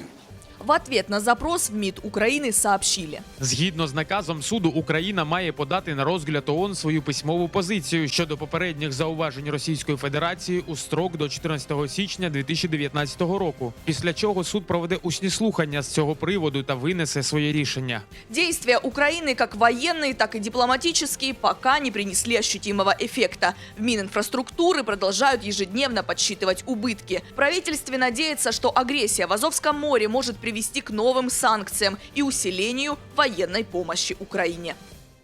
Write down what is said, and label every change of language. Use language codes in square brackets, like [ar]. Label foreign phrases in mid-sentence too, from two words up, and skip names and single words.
[ru] В ответ на запрос в МИД Украины сообщили. [uk] Згідно з наказом суду, Україна має подати на розгляд ООН свою письмову позицію щодо попередніх зауважень Російської Федерації у строк до 14 січня 2019 року, після чого суд проведе усні слухання з цього приводу та винесе своє рішення. [ru] Действия Украины, как военные, так и дипломатические, пока не принесли ощутимого эффекта. В Мининфраструктуры продолжают ежедневно подсчитывать убытки. В правительстве надеется, что агрессия в Азовском море может привести к новым санкциям и усилению военной помощи Украине.